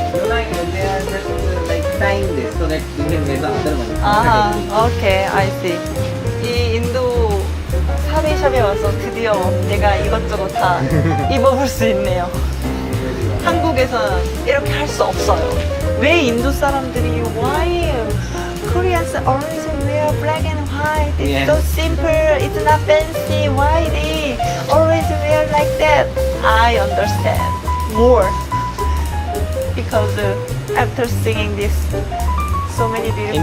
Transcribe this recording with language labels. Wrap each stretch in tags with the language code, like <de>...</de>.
<en>They are just like tying this so that you can wear the other one.</en> <ko>아하, 오케이,</ko> <en>I see.</en> <ko>이 인도 사리샵에 와서 드디어 내가 이것저것 다 입어볼 수 있네요. 한국에서는 이렇게 할 수 없어요. 왜 인도 사람들이</ko> <en>why Koreans always wear black and white? It's Yeah. so simple. It's not fancy. Why they always wear like that? I understand more because after singing this, so many beautiful</en>